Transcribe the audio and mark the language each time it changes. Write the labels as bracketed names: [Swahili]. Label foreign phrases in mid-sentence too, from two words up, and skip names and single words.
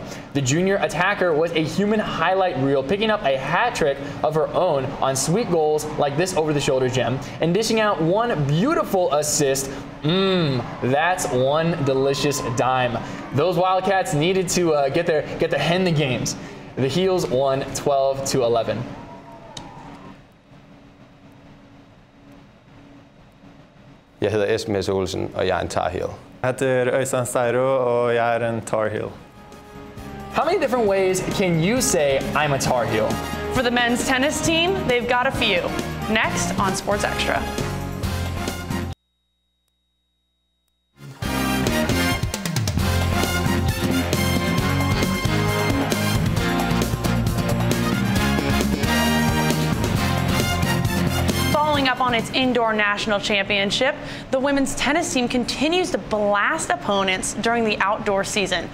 [English] The junior attacker was a human highlight reel, picking up a hat trick of her own on sweet goals like this over-the-shoulder gem, and dishing out one beautiful assist. That's one delicious dime. Those Wildcats needed to get their head in the games. The Heels won 12-11. [Norwegian] Jeg hedder Esben Hesse Olsen, og jeg er en Tar Heel. Jeg heter Øystein Steiro, og jeg er en Tar Heel. [English] How many different ways can you say I'm a Tar Heel? For the men's tennis team, they've got a few. Next on Sports Extra. Up on its indoor national championship, the women's tennis team continues to blast opponents during the outdoor season.